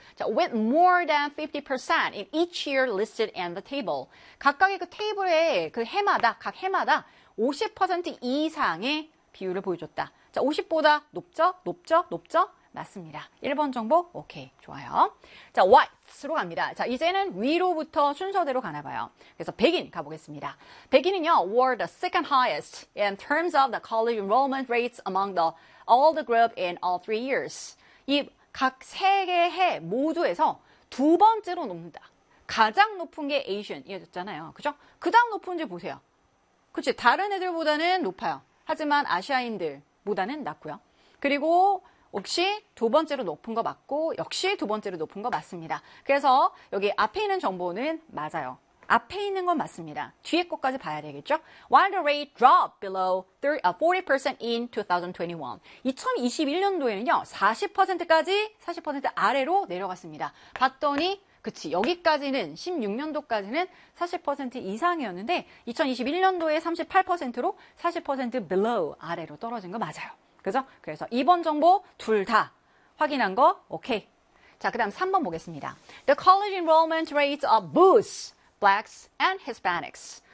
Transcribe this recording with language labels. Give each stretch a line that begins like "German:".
English: 자, with more than 50% in each year listed in the table.
Korean: 각각의 그 테이블에 그 해마다, 각 해마다 50% 이상의 비율을 보여줬다. 자, 50보다 높죠? 높죠? 높죠? 맞습니다. 1번 정보? 오케이. 좋아요. 자, whites로 갑니다. 자, 이제는 위로부터 순서대로 가나 봐요. 그래서 백인 가보겠습니다. 백인은요,
English: were the second highest in terms of the college enrollment rates among the all the group in all three years.
Korean: 이 각 세 개 해 모두에서 두 번째로 높습니다. 가장 높은 게 아시안이었잖아요. 그죠? 그 다음 높은지 보세요. 그치? 다른 애들보다는 높아요. 하지만 아시아인들보다는 낮고요. 그리고 역시 두 번째로 높은 거 맞고 역시 두 번째로 높은 거 맞습니다. 그래서 여기 앞에 있는 정보는 맞아요. 앞에 있는 건 맞습니다. 뒤에 것까지 봐야 되겠죠?
English: While the rate dropped below 40% in 2021.
Korean: 2021년도에는요. 40%까지 40% 아래로 내려갔습니다. 봤더니 그치 여기까지는 16년도까지는 40% 이상이었는데 2021년도에 38%로 40% below 아래로 떨어진 거 맞아요. 그죠? 그래서 2번 정보 둘 다 확인한 거 오케이. 자, 그 다음 3번 보겠습니다.
English: The college enrollment rates of both blacks and Hispanics.